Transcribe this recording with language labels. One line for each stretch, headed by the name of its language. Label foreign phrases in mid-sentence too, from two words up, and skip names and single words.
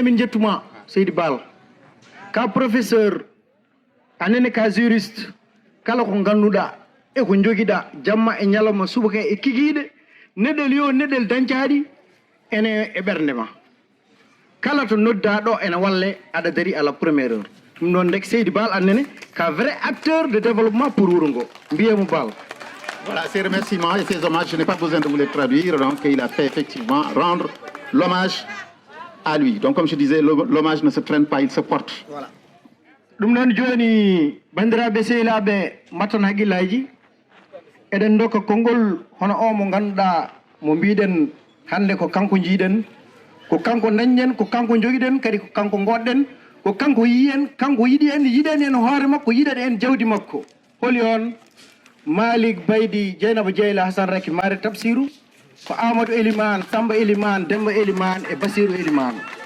Fula: emin jettuma Seydi Bal ka professeur anene ka juriste kala ko ganduɗa e ko joguiɗa jamma e ñalawma subaka e kikiɗe neɗɗel yo neɗɗel dañcaɗi ene e ɓernde ma kala to nodda ɗo ene walle aɗa dari
French: à la première heure
Fula: ɗum noon dek Seydi Bal annene ka
French: vrai acteur de développement pour
Fula: wuuro ngo mbiyemo Bal.
French: Voilà, ces remerciements et ces hommages, je n'ai pas besoin de vous les traduire, donc il a fait effectivement rendre l'hommage à lui. Donc comme je disais, l'hommage ne se traîne pas, il se porte. Voilà.
Fula: ɗum noon joni bandiraɓe sehilaɓe matton haqqillaji eɗen dokka konngol hono o mo ganduɗa mo mbiɗen hande ko kanko jiiɗen ko kanko dañƴen ko kanko joguiɗen kadi ko kanko goɗɗen ko kanko yiyen kanko yiɗi en yiɗen en hoore makko yiɗat en jawdi makko holi on Malick Baydi Dieynaba Dieyla Hassane Raky Mare Tabsirou ko Amadou Elimane Samba Elimane Demba Elimane e Basirou Elimane